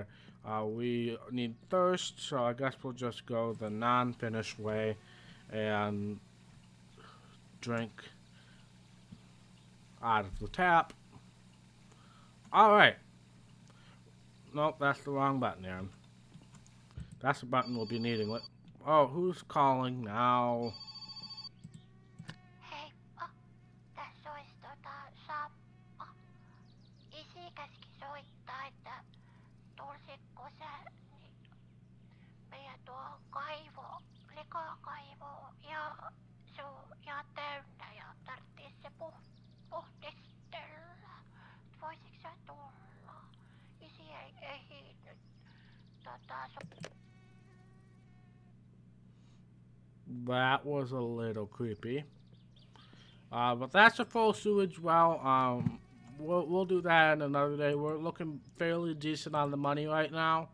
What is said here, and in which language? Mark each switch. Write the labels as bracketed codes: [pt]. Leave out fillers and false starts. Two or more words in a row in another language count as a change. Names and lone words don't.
[en] We need thirst, so I guess we'll just go the non-finished way and drink out of the tap. Alright. Nope, that's the wrong button, Aaron. That's the button we'll be needing. Oh, who's calling now? [fi] Heippa, tässä olisi isi käski soittaa, että tulisitko sä meidän tuohon likakaivoon ja se on ihan täynnä ja tarvitsisi se puhdistella. Voisitko sä tulla? Isi ei ehtinyt [en] That was a little creepy. But that's a full sewage well. We'll do that in another day. We're looking fairly decent on the money right now.